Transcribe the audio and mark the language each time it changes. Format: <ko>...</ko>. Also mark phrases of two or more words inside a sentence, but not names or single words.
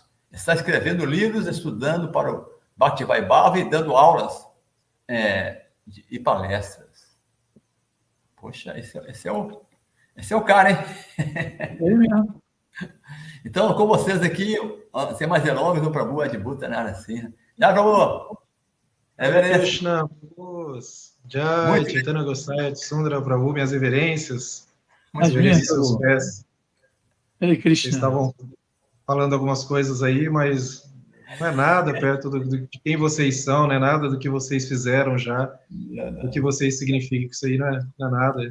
<pt>Está escrevendo livros, estudando para o Bhakti Vaibhava e dando aulas e palestras. Poxa, esse é o cara, hein? É mesmo. Então, com vocês aqui, sem mais delongas, o Prabhu Adbhuta Narasimha. Já, Prabhu? Krishna, Jai, Chaitanya Gosai, Sundara Prabhu, minhas reverências. Reverências aos seus pés. Hare Krishna. Vocês estavam falando algumas coisas aí, mas não é nada perto de quem vocês são, não é nada do que vocês fizeram já, do que vocês significam. Isso aí não é nada.</pt>